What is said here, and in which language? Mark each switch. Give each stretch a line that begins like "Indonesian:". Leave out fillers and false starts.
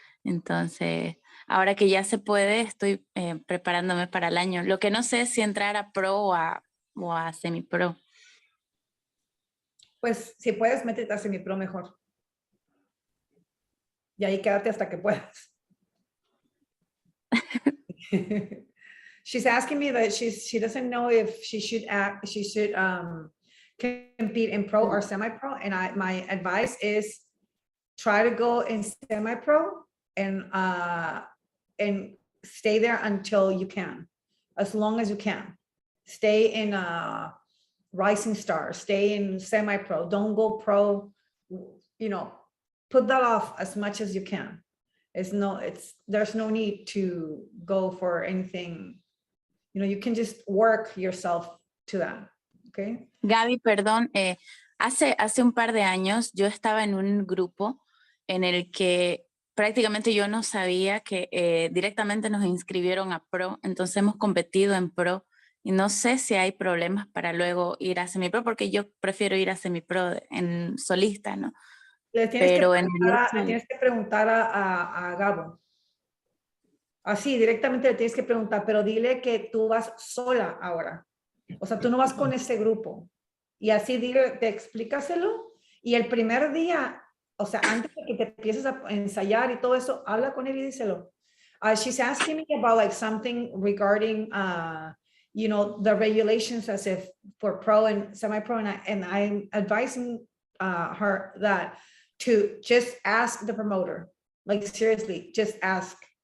Spanish: Entonces, ahora que ya se puede, estoy preparándome para el año. Lo que no sé es si entrar a pro o a semi-pro. Pues si puedes, métete a semi-pro mejor. Y ahí quédate hasta que puedas.
English: She's asking me that she doesn't know if she should compete in pro or semi-pro. And my advice is try to go in semi-pro and stay there until you can, as long as you can. Stay in rising star, stay in semi-pro, don't go pro, put that off as much as you can. There's no need to go for anything. You can just work yourself to that. Okay.
Spanish: Gaby, perdón, hace un par de años yo estaba en un grupo en el que prácticamente yo no sabía que directamente nos inscribieron a pro, entonces hemos competido en pro y no sé si hay problemas para luego ir a semi-pro porque yo prefiero ir a semi-pro en solista, ¿no? Le tienes que preguntar a Gabo. Así, directamente le tienes que preguntar, pero dile que tú vas sola ahora. O sea, tú no vas con ese grupo. Y así dile, explícaselo. Y el primer día, o sea, antes de que te empieces a ensayar y todo eso, habla con él y díselo.
English: She's asking me about like something regarding, the regulations as if for pro and semi-pro, and I'm advising her that to just ask the promoter, like seriously, just ask.